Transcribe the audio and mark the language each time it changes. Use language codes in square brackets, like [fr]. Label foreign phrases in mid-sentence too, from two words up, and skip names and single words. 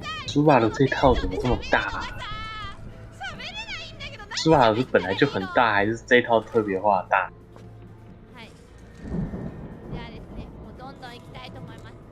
[zh] 苏瓦的这套怎么这么大啊？苏瓦是本来就很大，还是这一套特别化大？ [ja] はい。じゃあですね、もうどんどん行きたいと思います。